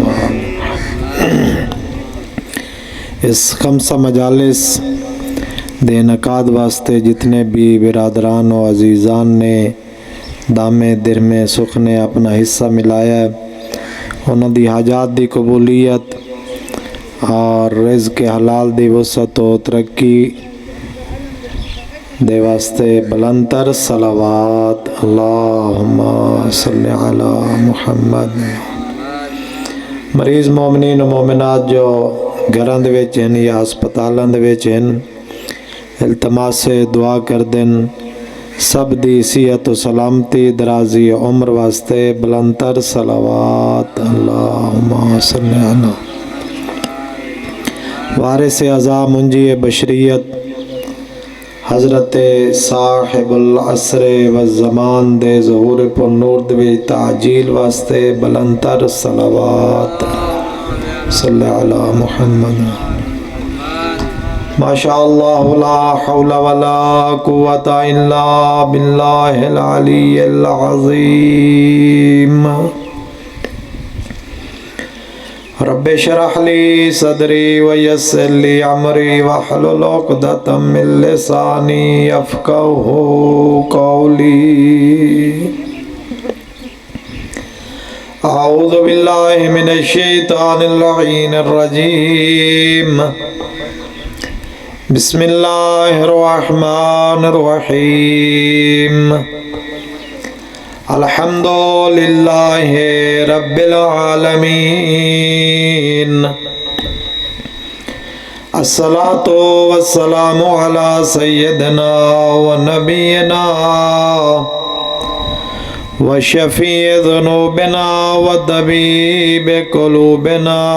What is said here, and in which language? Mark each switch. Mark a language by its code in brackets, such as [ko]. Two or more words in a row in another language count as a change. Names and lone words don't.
[pa] اس خمسہ مجالس دے انعقاد واسطے جتنے بھی برادران و عزیزان نے دامے درمے سکھ نے اپنا حصہ ملایا ہے انہاں دی حاجات دی قبولیت اور رزق حلال دی وسعت و ترقی دے واسطے بلند تر [ar] صلوات اللہم صلی علی محمد۔ [pa] مریض مومنین و مومنات جو گھراں دے وچ ہیں یا ہسپتالاں دے وچ ہیں التماس سے دعا کر دن سب دی صحت و سلامتی درازی عمر واسطے بلند تر [ar] صلوات اللہم صلی علی [pa] وارث اعظم منجی بشریت حضرت [ar] صاحب العصر والزمان [pa] دے ظہور پر نور دے تعجیل واسطے بلند تر [ar] صلوات صلی علی محمد۔ ماشاء اللہ لا حول ولا قوة الا باللہ العلی العظیم۔ رب اشرح لی صدری ویسر لی امری واحلل عقدۃ من لسانی یفقہوا قولی۔ اعوذ باللہ من الشیطان اللعین الرجیم، بسم اللہ الرحمن الرحیم، الحمد للہ رب العالمین، الصلاۃ والسلام علی سیدنا و نبینا و شفیع ذنوبنا و طبیب قلوبنا